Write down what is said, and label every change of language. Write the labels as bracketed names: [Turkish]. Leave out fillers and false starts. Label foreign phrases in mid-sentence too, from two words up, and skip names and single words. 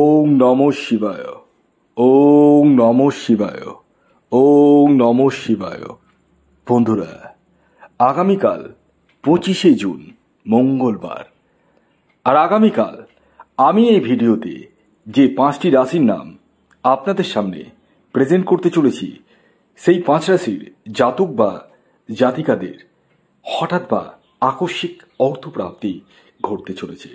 [Sanskrit] নমঃ শিবায়। ওম নমঃ শিবায়। ওম নমঃ শিবায়। [Bangla] বন্ধুরা, আগামীকাল 25শে জুন মঙ্গলবার, আর আগামীকাল আমি এই ভিডিওতে যে 5টি রাশির নাম আপনাদের সামনে প্রেজেন্ট করতে চলেছি, সেই 5 রাশির জাতক বা জাতিকাদের হঠাৎ বা আকস্মিক অর্থপ্রাপ্তি ঘটতে চলেছে।